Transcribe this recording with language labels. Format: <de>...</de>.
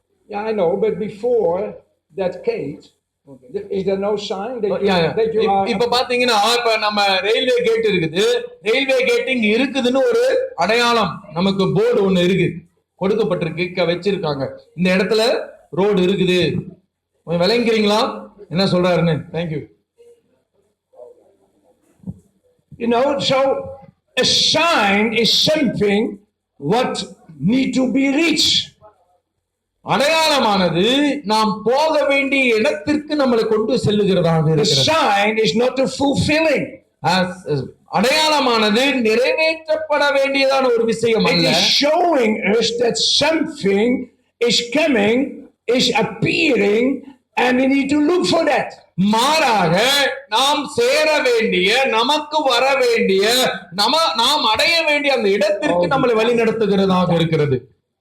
<en>Yeah, I know, but before that gate, is there no sign that you are?</en> <ta>இப்ப பாத்தீங்கன்னா, இப்ப நம்ம railway gate இருக்குது. Railway gate இங்க இருக்குதுன்னு ஒரு அடையாளம், நமக்கு போர்டு ஒண்ணு இருக்கு, கொடுக்கப்பட்டிருக்கு, வச்சிருக்காங்க. இந்த இடத்துல ரோடு இருக்குது. விளங்குறீங்களா என்ன சொல்றாருன்னு? Thank you.</ta> <en>You know, so a sign is something what need to be reached.</en> <ta>அடையாளமானது நாம் போக வேண்டிய இடத்திற்கு நம்மளை கொண்டு செல்லுகிறதாக</ta> <en>The</en> <ta>இருக்கிறது.</ta> <en>sign is not a fulfilling.</en> <ta>அடையாளமானது நிறைவேற்றப்பட வேண்டியதான ஒரு விஷயம்</ta> <en>It</en> <ta>அல்ல.</ta> <en>is showing us that something is coming, is appearing, and we need to look for that.</en> <ta>மாறாக நாம் சேர வேண்டிய, நமக்கு வர வேண்டிய, நாம் அடைய வேண்டிய அந்த இடத்திற்கு நம்மளை வழி நடத்துகிறதாக இருக்கிறது.</ta>